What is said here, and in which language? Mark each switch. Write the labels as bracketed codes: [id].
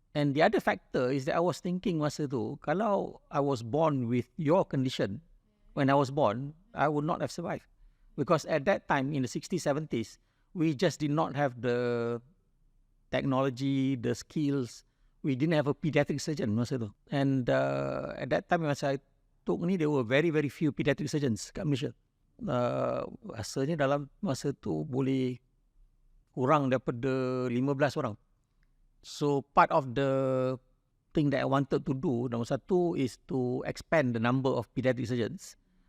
[en] And the other factor is that I was thinking [ms] masa tu, kalau [en] I was born with your condition, when I was born, I would not have survived. Because at that time, in the 60s, 70s, we just did not have the technology, the skills. We didn't have a pediatric surgeon [ms] masa tu. [en] And at that time, [ms] masa I took ni, [en] there were very, very few pediatric surgeons kat Malaysia. [ms] Rasanya dalam masa tu boleh kurang daripada 15 orang. [en] So part of the thing that I wanted to do, [ms] nombor satu [en] is to expand the number of pediatric surgeons.